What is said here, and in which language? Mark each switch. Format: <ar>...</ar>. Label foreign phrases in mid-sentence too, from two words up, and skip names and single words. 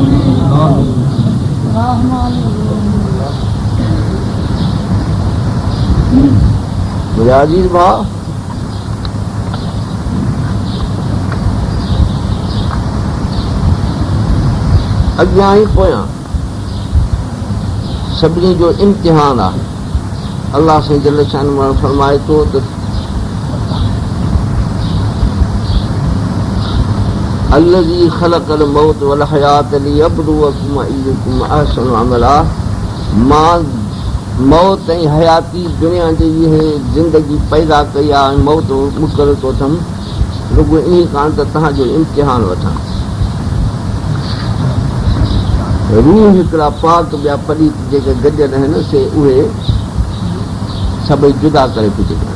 <sd>मुंहिंजा अज़ीज़ भाउ, अॻियां ई पोयां सभिनी जो इम्तिहान आहे। अल्लाह साईं जल शान फरमाए थो त</sd> <ar>الذي خلق الموت والحياة ليبلوكم أيكم أحسن عملا.</ar> <sd>मां मौत ऐं हयाती दुनिया जी ज़िंदगी पैदा कई आहे, मौत मुक़ररु थो थियमि रुॻो इन कान त तव्हांजो इम्तिहान वठां। रूह हिकिड़ा पाक ॿिया पलीत जेके गॾियल आहिनि से उहे सभई जुदा करे पिजे।</sd>